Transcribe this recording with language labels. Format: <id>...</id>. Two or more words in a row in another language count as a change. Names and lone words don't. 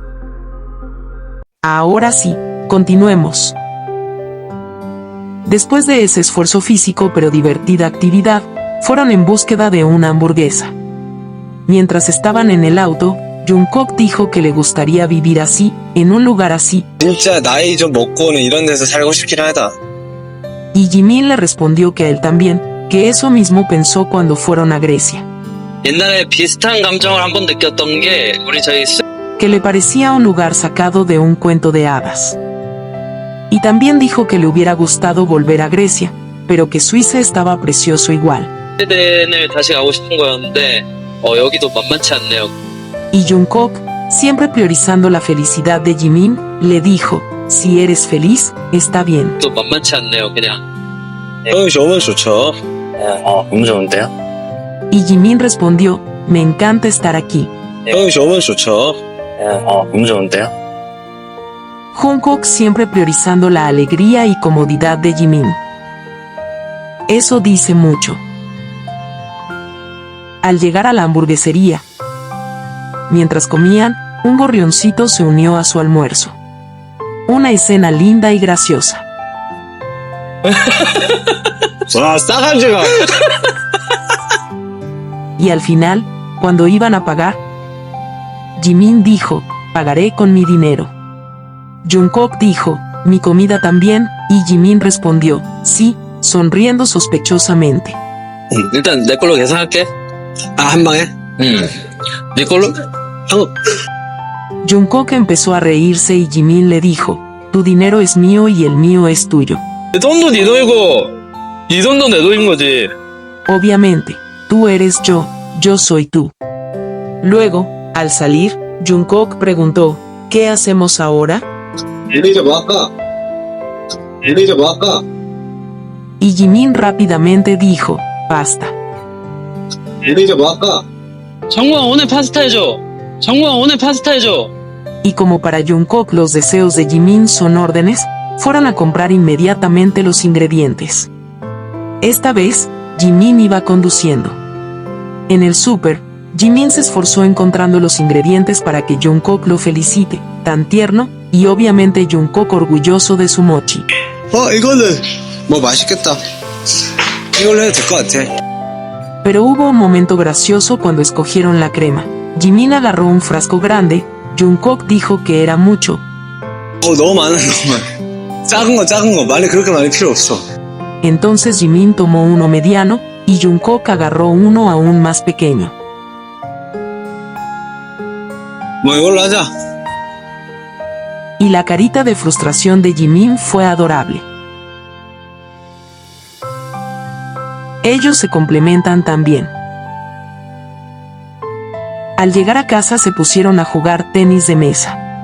<es>Ahora sí, continuemos. Después de ese esfuerzo físico pero divertida actividad, fueron en búsqueda de una hamburguesa. Mientras estaban en el auto, Jungkook dijo que le gustaría vivir así, en un lugar así.</es> <ko>진짜 나이 좀 먹고는 이런 데서 살고 싶긴 하다.</ko> <es>Y Jimin le respondió que a él también, que eso mismo pensó cuando fueron a Grecia.</es> <ko>옛날에 비슷한 감정을 한번 느꼈던 게 우리 저희</ko> <es>Que le parecía un lugar sacado de un cuento de hadas. Y también dijo que le hubiera gustado volver a Grecia, pero que Suiza estaba precioso igual.</es> <ko>스웨덴을 다시 가고 싶은 거였는데 여기도 만만치 않네요.</ko> <es>Y Jungkook, siempre priorizando la felicidad de Jimin, le dijo, si eres feliz, está bien.</es> <ko>또 만만치 않네요, 그냥. 형이 좋으면 좋죠. 너무 좋은데요?</ko> <es>Y Jimin respondió, me encanta estar aquí.</es> <ko>형이 좋으면 좋죠. 너무 좋은데요?</ko> <es>Jungkook siempre priorizando la alegría y comodidad de Jimin. Eso dice mucho. Al llegar a la hamburguesería, mientras comían, un gorrioncito se unió a su almuerzo. Una escena linda y graciosa.</es> <ko>와, 싸가지가.</ko> <es>Y al final, cuando iban a pagar, Jimin dijo, pagaré con mi dinero. Jungkook dijo, mi comida también, y Jimin respondió, sí, sonriendo sospechosamente.</es> <ko>일단 내 걸로 계산할게. 한 방에? 네 걸로?</ko> <es>Jungkook empezó a reírse y Jimin le dijo, tu dinero es mío y el mío es tuyo.</es> <ko>내 돈도 네 돈이고 네 돈도 내 돈인 거지.</ko> <es>Obviamente, tú eres yo soy tú. Luego, al salir, Jungkook preguntó, ¿qué hacemos ahora?</es> <ko>엘리자 뭐 할까? 엘리자 뭐 할까?</ko> <es>Y Jimin rápidamente dijo, basta.</es> <ko>엘리자 뭐 할까? 정우야 오늘 파스타 해줘. 정우야 오늘 파스타 해줘.</ko> <es>Y como para Jungkook los deseos de Jimin son órdenes, fueron a comprar inmediatamente los ingredientes. Esta vez, Jimin iba conduciendo. En el súper, Jimin se esforzó encontrando los ingredientes para que Jungkook lo felicite, tan tierno, y obviamente Jungkook orgulloso de su mochi.</es> <ko>이거는 뭐 맛있겠다. 이걸로 해도 될 것 같아.</ko> <es>Pero hubo un momento gracioso cuando escogieron la crema. Jimin agarró un frasco grande, Jungkook dijo que era mucho.</es> <ko>너무 많아, 너무 많아. 작은 거. 많이 그렇게 많이 필요 없어.</ko> <es>Entonces Jimin tomó uno mediano, y Jungkook agarró uno aún más pequeño.</es> <ko>뭐 이걸로 하자.</ko> <es>Y la carita de frustración de Jimin fue adorable. Ellos se complementan también. Al llegar a casa se pusieron a jugar tenis de mesa.</es>